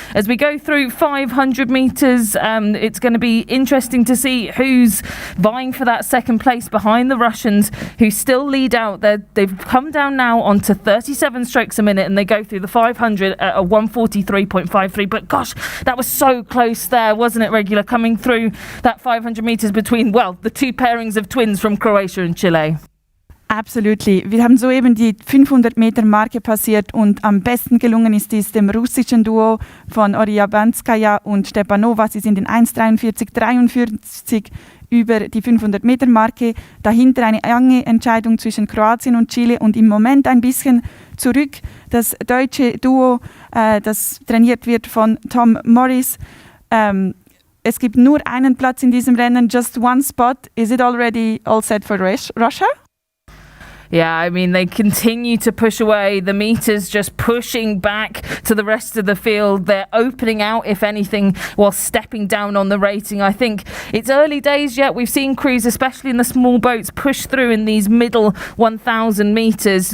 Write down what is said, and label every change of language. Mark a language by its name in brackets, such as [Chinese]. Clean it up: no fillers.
[English] As we go through 500 metres, it's going to be interesting to see who's vying for that second place behind the Russians, who still lead out. They've come down now onto 37 strokes a minute, and they go through the 500 at a 143.53. But gosh, that was so close there, wasn't it, regular? Coming through that 500 metres between, the 2 pairings of twins from Croatia and Chile. Absolutely. [German] Wir haben soeben die 500-Meter-Marke passiert, und am besten gelungen ist dies dem russischen Duo von Oryabanskaya und Stepanova. Sie sind in 1:43,43 über die 500-Meter-Marke. Dahinter eine enge Entscheidung zwischen Kroatien und Chile, und im Moment ein bisschen zurück das deutsche Duo, das trainiert wird von Tom Morris. Es gibt nur einen Platz in diesem Rennen, [English] just one spot. Is it already all set for Russia? Yeah, I mean, they continue to push away. The meters just pushing back to the rest of the field. They're opening out, if anything, while stepping down on the rating. I think it's early days yet. We've seen crews, especially in the small boats, push through in these middle 1,000 meters.